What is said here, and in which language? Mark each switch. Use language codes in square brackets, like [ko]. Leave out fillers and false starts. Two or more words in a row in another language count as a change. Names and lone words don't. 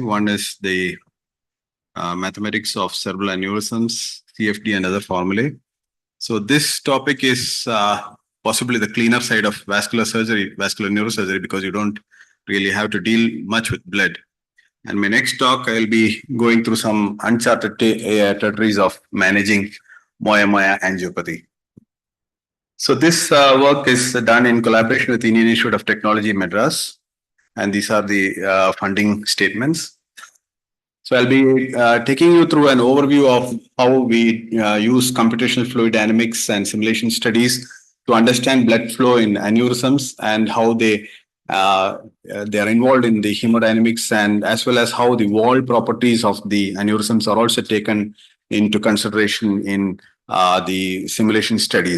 [en] One is the mathematics of cerebral aneurysms, CFD and other formulae. So this topic is possibly the cleaner side of vascular neurosurgery, because you don't really have to deal much with blood. And my next talk, I'll be going through some uncharted territories of managing moya-moya angiopathy. So this work is done in collaboration with the Indian Institute of Technology, Madras, and these are the funding statements. So I'll be taking you through an overview of how we use computational fluid dynamics and simulation studies to understand blood flow in aneurysms and how they they are involved in the hemodynamics and as well as how the wall properties of the aneurysms are also taken into consideration in the simulation studies.